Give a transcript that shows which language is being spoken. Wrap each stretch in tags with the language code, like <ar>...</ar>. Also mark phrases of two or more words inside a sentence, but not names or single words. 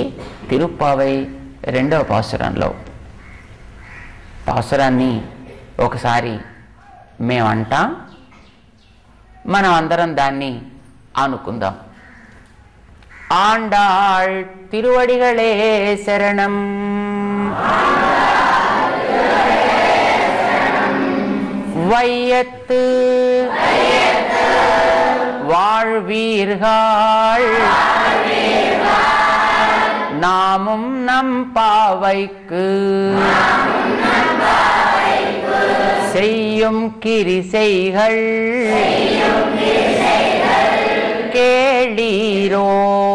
<te>తిరుప్పావై 2వ పాసురంలో. పాసురాన్ని ఒకసారి మేమంటాం, మనం అందరం దాన్ని అనుకుందాం.</te> <ta>ஆண்டாள் திருவடிகளே சரணம். வையத்து வாழ்வீர்கள் நாமும் நம் பாவைக்கு செய்யும் கிரிசைகள் கேளீரோ.</ta>